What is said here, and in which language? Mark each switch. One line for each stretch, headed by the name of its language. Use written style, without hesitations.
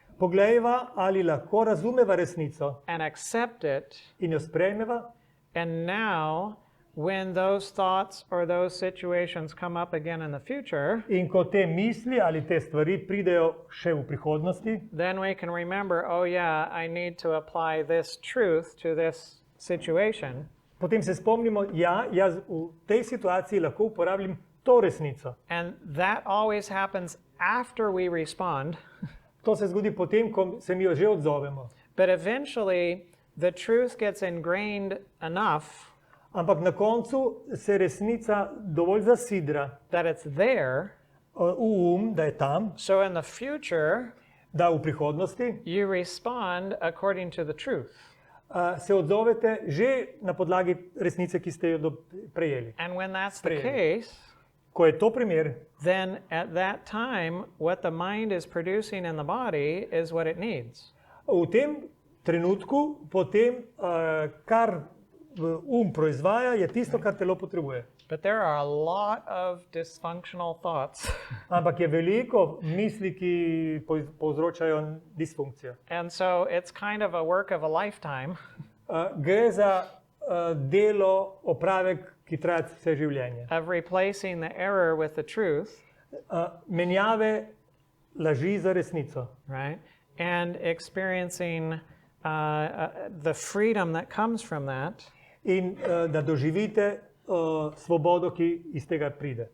Slovenian: Poglejva, ali lahko razumeva resnico
English: and accept it.
Slovenian: in jo sprejmeva.
English: And now, when those thoughts or those situations come up again in the future,
Slovenian: In ko te misli ali te stvari pridejo še v prihodnosti,
English: then we can remember, oh yeah, I need to apply this truth to this situation.
Slovenian: potem se spomnimo, ja, jaz v tej situaciji lahko uporabljam to resnico.
English: And that always happens after we respond.
Slovenian: To se zgodi potem, ko se mi jo že odzovemo.
English: But eventually, the truth gets ingrained enough
Slovenian: Ampak na koncu se resnica dovolj zasidra
English: that it's there.
Slovenian: v da je tam,
English: So in the future,
Slovenian: da v prihodnosti
English: you respond according to the truth.
Slovenian: se odzovete že na podlagi resnice, ki ste jo prejeli.
English: And when that's the
Slovenian: Sprejeli.
English: case,
Slovenian: Ko je to primer,
English: then at that time, what the mind is producing in the body is what it needs.
Slovenian: v tem trenutku potem, kar proizvaja, je tisto, kar telo potrebuje.
English: But there are a lot of dysfunctional thoughts.
Slovenian: Ampak je veliko misli, ki povzročajo disfunkcijo.
English: And so it's kind of a work of a lifetime
Slovenian: Gre za delo, opravek, ki traja vse življenje.
English: of replacing the error with the truth,
Slovenian: Menjave laži za resnico.
English: right? And experiencing the freedom that comes from that
Slovenian: In da doživite svobodo, ki iz tega pride.